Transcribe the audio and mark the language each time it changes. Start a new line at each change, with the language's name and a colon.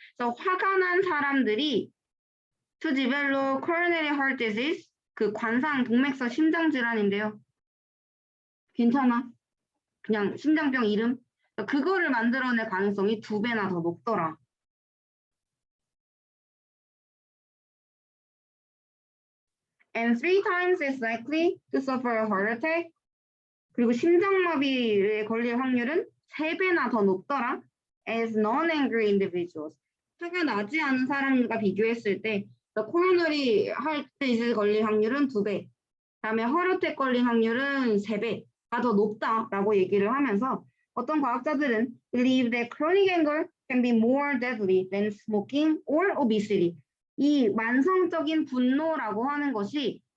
Korean: 그래서 화가 난 사람들이
English: to develop coronary heart disease,
Korean: 그 관상 동맥서 심장 질환인데요. 괜찮아? 그냥 심장병 이름? 그거를 만들어낼 가능성이 2배나 더 높더라.
English: And 3 times as likely to suffer a heart attack.
Korean: 그리고 심장마비에 걸릴 확률은 3배나 더 높더라.
English: As non-angry individuals.
Korean: 화가 나지 않은 사람과 비교했을 때 coronary heart disease 걸릴 확률은 2배. 그다음에 heart attack 걸릴 확률은 3배가 더 높다라고 얘기를 하면서 어떤 과학자들은
English: believe that chronic anger can be more deadly than smoking or obesity.
Korean: 이 만성적인 분노라고 하는 것이